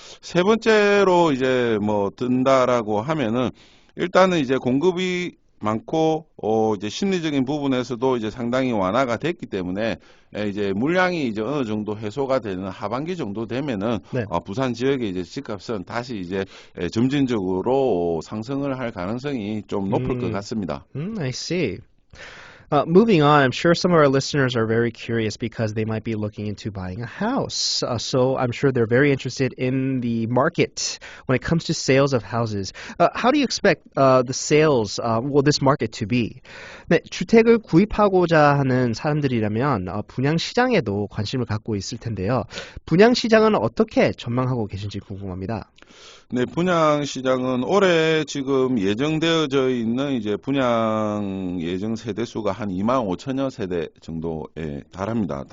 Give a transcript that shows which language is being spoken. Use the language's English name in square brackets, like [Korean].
[Korean] 세 번째로 이제 뭐 든다라고 하면은 일단은 이제 공급이 많고 이제 심리적인 부분에서도 이제 상당히 완화가 됐기 때문에 이제 물량이 이제 어느 정도 해소가 되는 하반기 정도 되면은 네. 부산 지역의 이제 집값은 다시 이제 점진적으로 상승을 할 가능성이 좀 높을 것 같습니다. [English] I see. Moving on, I'm sure some of our listeners are very curious because they might be looking into buying a house. So I'm sure they're very interested in the market when it comes to sales of houses. How do you expect the sales, this market to be? [Korean] 네, 주택을 구입하고자 하는 사람들이라면 분양 시장에도 관심을 갖고 있을 텐데요. 분양 시장은 어떻게 전망하고 계신지 궁금합니다. 네, 분양 시장은 올해 지금 예정되어져 있는 이제 분양 예정 세대 수가 한 25,000여 세대 정도에 달합니다.